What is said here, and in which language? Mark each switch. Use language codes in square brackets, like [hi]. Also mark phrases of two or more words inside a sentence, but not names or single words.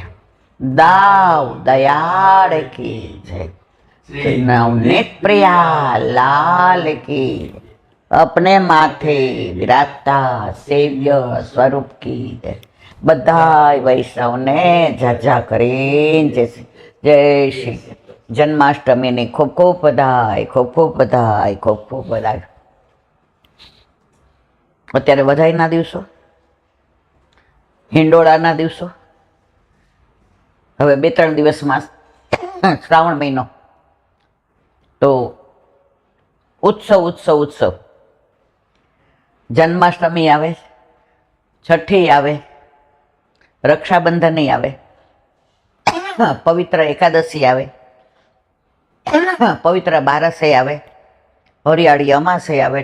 [hi] दाव दयाल की जय। श्री नवनीत प्रिया लाल की। अपने माथे विराजता सेव्य स्वरूप की जय। [gu] બધાય વૈષ્ણવને ઝાઝા કરીને જય શ્રી જન્માષ્ટમીને ખૂબ ખૂબ વધાઈ, ખૂબ ખૂબ વધાઈ, ખૂબ ખૂબ વધાઈ। અત્યારે વધાઈના દિવસો, હિંડોળાના દિવસો, હવે 2-3 દિવસમાં શ્રાવણ મહિનો, તો ઉત્સવ ઉત્સવ ઉત્સવ, જન્માષ્ટમી આવે, છઠ્ઠી આવે, રક્ષાબંધન આવે, પવિત્ર એકાદશી આવે, પવિત્ર બારસે આવે, હરિયાળી અમાસે આવે.